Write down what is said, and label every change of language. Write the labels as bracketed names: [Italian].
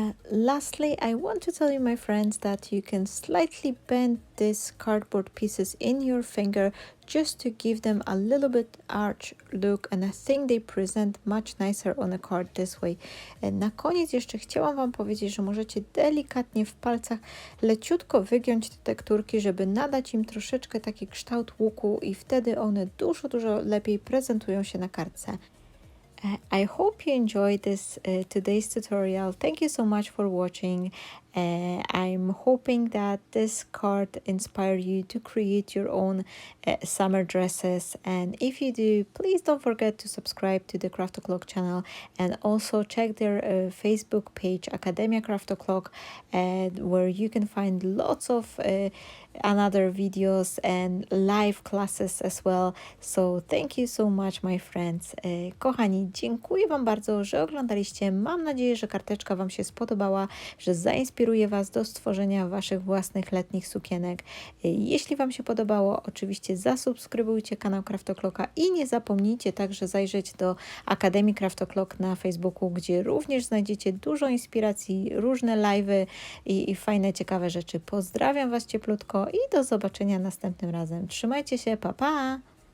[English] Lastly, I want to tell you, my friends, that you can slightly bend these cardboard pieces in your finger just to give them a little bit arch look, and I think they present much nicer on a card this way. [Polish] Na koniec jeszcze chciałam Wam powiedzieć, że możecie delikatnie w palcach leciutko wygiąć te tekturki, żeby nadać im troszeczkę taki kształt łuku i wtedy one dużo lepiej prezentują się na kartce. [English] I hope you enjoyed this today's tutorial. Thank you so much for watching. I'm hoping that this card inspired you to create your own summer dresses, and if you do, please don't forget to subscribe to the Craft O'Clock channel and also check their Facebook page, Academia Craft O'Clock, where you can find lots of another videos and live classes as well. So thank you so much, my friends. [Polish] Kochani, dziękuję Wam bardzo, że oglądaliście. Mam nadzieję, że karteczka Wam się spodobała, że zainspiruje Was do stworzenia Waszych własnych letnich sukienek. Jeśli Wam się podobało, oczywiście zasubskrybujcie kanał Craft O'Clocka i nie zapomnijcie także zajrzeć do Akademii Craft O'Clock na Facebooku, gdzie również znajdziecie dużo inspiracji, różne live'y i fajne, ciekawe rzeczy. Pozdrawiam Was cieplutko i do zobaczenia następnym razem. Trzymajcie się, pa pa!